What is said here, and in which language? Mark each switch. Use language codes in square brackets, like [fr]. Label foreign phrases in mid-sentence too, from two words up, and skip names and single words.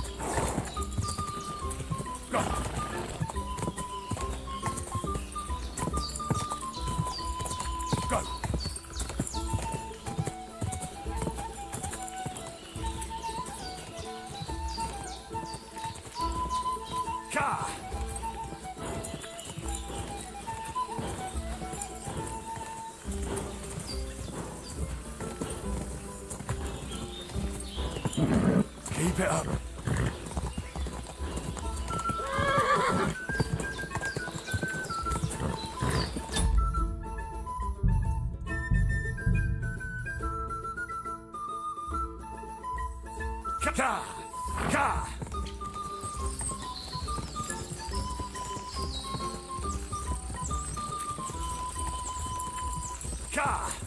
[en] Go! Go! Ka! Keep it up. Ka! Ka! Ka!